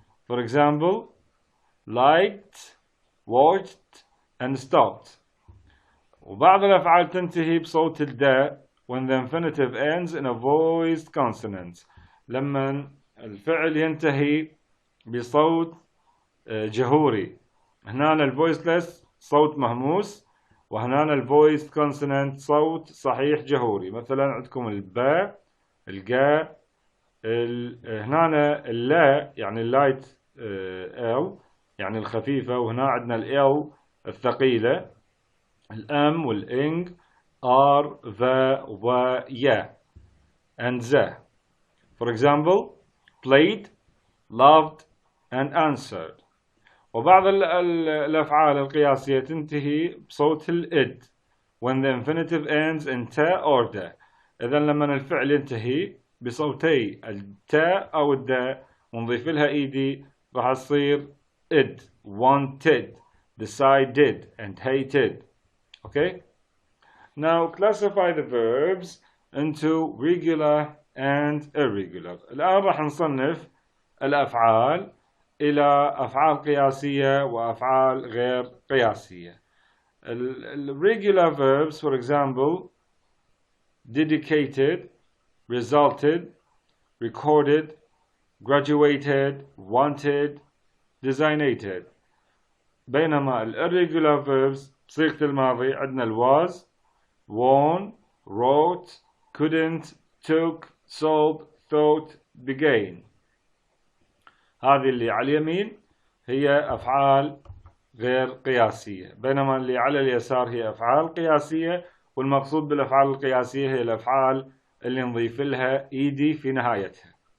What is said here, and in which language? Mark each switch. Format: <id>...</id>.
<en>For example, liked, watched and stopped.</en> <ar>وبعض الأفعال تنتهي بصوت الداء</ar> <en>when the infinitive ends in a voiced consonant</en> <ar>لما الفعل ينتهي بصوت جهوري. هنا الفويسلس صوت مهموس، وهنا الفويسد كونسونانت صوت صحيح جهوري. مثلا عندكم الباء، الجاء، هنا اللا يعني اللايت ال يعني الخفيفة، وهنا عندنا ال الثقيلة، الام والانج، ار، ذا ويا and ذا.</ar> <en>For example, played, loved and answered.</en> <ar>وبعض الأفعال القياسية تنتهي بصوت الإد</ar> <en>when the infinitive ends in</en> <ar>تا or دا. إذا لما الفعل ينتهي بصوتي التا أو الدا ونضيف لها إيدي راح تصير إد.</ar> <en>wanted, decided and hated. Okay? Now classify the verbs into regular and irregular.</en> <ar>الآن راح نصنف الأفعال إلى أفعال قياسية وأفعال غير قياسية.</ar> <en>Regular verbs, for example, dedicated, resulted, recorded, graduated, wanted, designated. بينما irregular verbs</en> <ar>بصيغة الماضي عندنا</ar> <en>was, won, wrote, couldn't, took, sold, thought, began.</en> <ar>هذه اللي على اليمين هي أفعال غير قياسية، بينما اللي على اليسار هي أفعال قياسية، والمقصود بالأفعال القياسية هي الأفعال اللي نضيف لها ed في نهايتها.</ar>